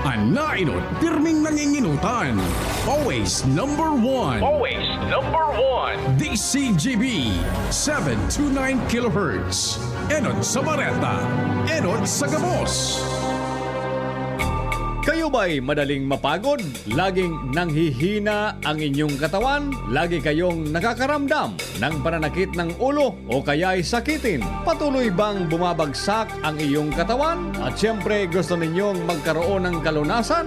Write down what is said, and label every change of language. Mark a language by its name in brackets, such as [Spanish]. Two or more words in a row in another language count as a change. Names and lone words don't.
[Bikol] Manainot, pirming nanginginutan. [English] Always number one. Always number one. DCGB 729 kHz. [Bikol] Enot sa Bareta. Enot sa Gabos. [Filipino] Kayo ba'y madaling mapagod? Laging nanghihina ang inyong katawan? Lagi kayong nakakaramdam ng pananakit ng ulo o kaya'y sakitin? Patuloy bang bumabagsak ang iyong katawan? At siyempre gusto ninyong magkaroon ng kalunasan?